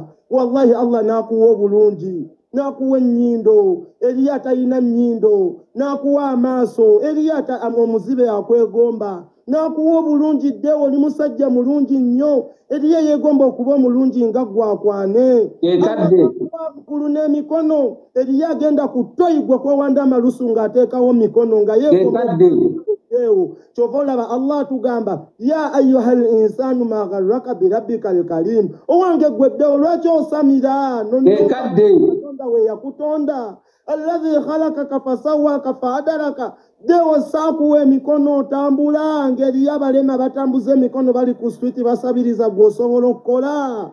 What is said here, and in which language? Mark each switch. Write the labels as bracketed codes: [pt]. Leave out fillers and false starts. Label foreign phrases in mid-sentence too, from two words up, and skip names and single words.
[lg] Wallahi Allah n'akuwa obulungi, n'akuwa ennyindo eriyo atalina nnyindo, n'akuwa amaaso eriyo omuzibe akwegomba, n'akuwa obulungi. Dewo oli musajja mulungi nnyo, eriyo yegomba okuba omulungi nga gwakwane. Mukulu n'emikono, eriyo agenda ku toyi gwe kwewanda amalusu ng'ateekawo mikono nga yegomba. Kyova olaba Allah tugamba [ar] يا أيها الإنسان ما غرك بربك الكريم, [lg] owange gwe dewo lwaki osamira? Katonda we yakutonda. [ar] الذي خلقك فسواك فعدلك, [lg] dewo saakuwa emikono otambula ng'eriyo abalema batambuza emikono bali ku street basabiriza gw'osobola okukola.